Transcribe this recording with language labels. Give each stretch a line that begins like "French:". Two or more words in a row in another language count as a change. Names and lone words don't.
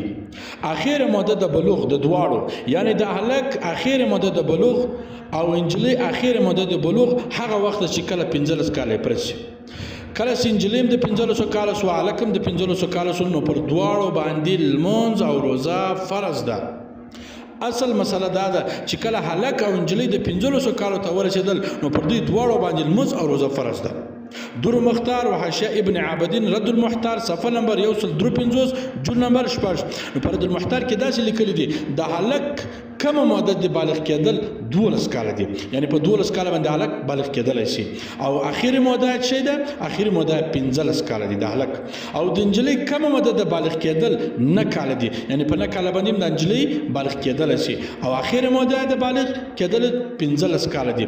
Pashto: اخیره موده د بلوغ د دواړو یعنی د هلک اخیره موده د بلوغ او انجلۍ اخیره موده د بلوغ هغه وخت چې کله 15 کاله پوره شي. کله چې انجلۍ هم د 15 کاله سو هلک هم د 15 کاله سو نو پر دواړو باندې لمونځ او روزه فرض ده. اصل مسله دا ده چې کله هلک او انجلۍ د 15 کالو ته ورسېدل نو پر دوی دواړو باندې لمونځ او روزه فرض ده. در مختار و حاشیه ابن عابدین رد المحتار صفحه نمبر 153 جون نمبر 6 نو پر رد المحتار کې داسې لیکلي دي د هلک کمه موده د بالغ کېدل 12 کاله دي یعنی په 12 کاله باندې هلک بالغ کېدلی شي او اخري موده څه ده اخري موده 15 کاله دي د هلک او د انجلۍ کمه موده د بالغ کېدل 9 کاله دي یعنی په 9 کاله باندې د انجلۍ بالغ کېدلی شي او اخري موده د بالغ کېدل 15 کاله دي.